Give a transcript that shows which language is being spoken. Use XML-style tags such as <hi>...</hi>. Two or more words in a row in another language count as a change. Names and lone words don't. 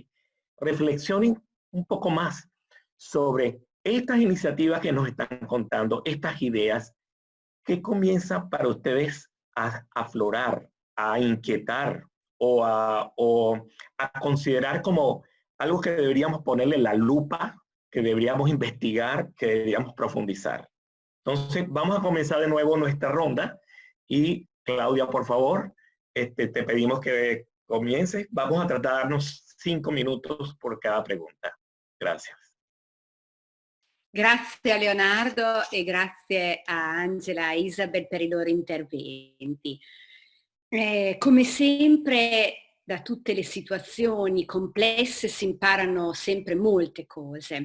<es>Reflexionen un poco más sobre estas iniciativas que nos están contando, estas ideas, que comienzan para ustedes a aflorar, a inquietar o a considerar como algo que deberíamos ponerle la lupa, que deberíamos investigar, que deberíamos profundizar. Entonces, vamos a comenzar de nuevo nuestra ronda y Claudia, por favor, te pedimos que comiences. Vamos a tratar de darnos 5 minutos por cada pregunta. Gracias.</es> <it>Grazie a Leonardo e grazie a Angela e Isabel per i loro interventi. Come sempre, da tutte le situazioni complesse si imparano sempre molte cose.</it>